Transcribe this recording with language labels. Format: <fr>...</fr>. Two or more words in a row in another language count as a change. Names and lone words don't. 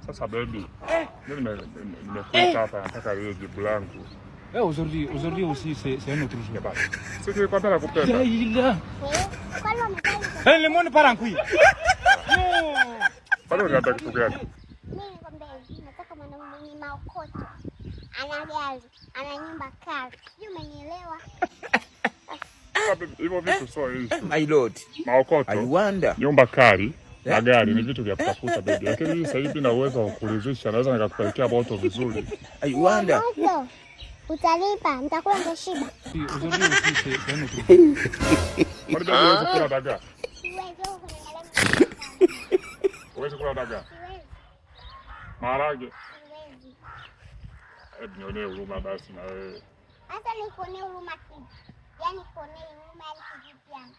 <sw>Sasa baby, mimi nimekuita hapa nataka ile jibu langu.</sw> <fr>Aujourd'hui aussi c'est un autre jour. C'est que quand elle a coupé. Le monde part en couille. Non.</fr> <sw>Bado unataka kitu gani? Mimi nikwambia nataka mwanaume mwenye maokoto. Ana gari, ana nyumba kali. Sijui umenielewa? Hivyo vitu sio issue.</sw> <en>My lord.</en> <sw>Maokoto.</sw> <en>I wonder.</en> <sw>Nyumba kali na gari ni vitu vya kutafuta baby. Lakini hii sasa hivi na uwezo wa kuridhisha, naweza nikakupelekea moto vizuri.</sw> <en>I wonder.</en> <sw>Utalipa, nitakula ngashiba.</sw> <fr>Aujourd'hui aussi c'est un autre jour.</fr> <sw>Kwani baby unaweza kula dagaa? Siwezi Uweze kula dagaa? Siwezi. Maharage? Siwezi. Hebu nionee huruma basi na wewe. Hata nikuonee huruma kipi? Yaani kuonee huruma yani kivipi yani?</sw>